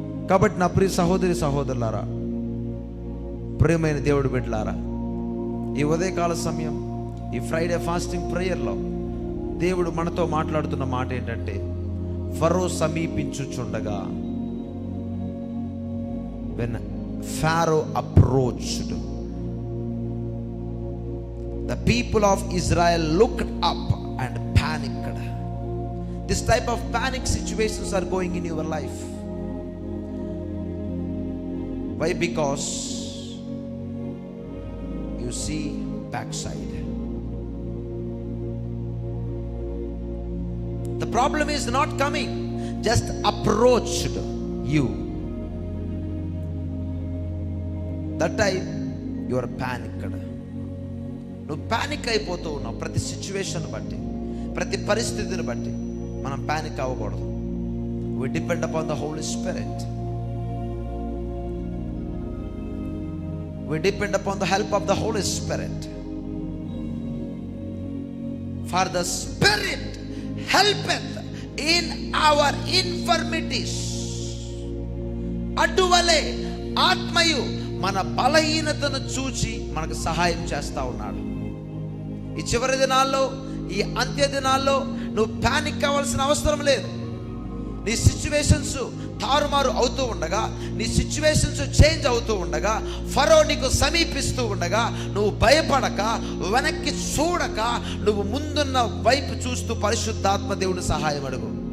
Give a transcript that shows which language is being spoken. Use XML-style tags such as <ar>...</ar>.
<te>కాబట్టి నా ప్రియ సహోదరులారా, ప్రియమైన దేవుడు బిడ్డలారా, ఈ ఉదయకాల సమయం, ఈ ఫ్రైడే ఫాస్టింగ్ ప్రేయర్లో దేవుడు మనతో మాట్లాడుతున్న మాట ఏంటంటే, ఫరో సమీపించుచుండగా,</te> <en>when Pharaoh approached, the people of Israel looked up and panicked. This type of panic situations are going in your life. Why? Because you see backside. The problem is not coming, just approached you. That time you are panicked.</en> <te>నువ్వు panic అయిపోతూ ఉన్నావు. ప్రతి situation బట్టి, ప్రతి పరిస్థితిని బట్టి మనం panic అవ్వకూడదు.</te> <en>We depend upon the Holy Spirit. We depend upon the help of the Holy Spirit. For the Spirit helpeth in our infirmities.</en> <te>అటువలే ఆత్మయు మన బలహీనతను చూచి మనకు సహాయం చేస్తా ఉన్నాడు. ఈ చివరి దినాల్లో, ఈ అంత్య దినాల్లో నువ్వు ప్యానిక్ అవ్వాల్సిన అవసరం లేదు. నీ సిచ్యువేషన్స్ తారుమారు అవుతూ ఉండగా, నీ సిచ్యువేషన్స్ చేంజ్ అవుతూ ఉండగా, ఫరో నీకు సమీపిస్తూ ఉండగా, నువ్వు భయపడక, వెనక్కి చూడక, నువ్వు ముందున్న వైపు చూస్తూ పరిశుద్ధాత్మ దేవుడు సహాయం అడుగు.</te>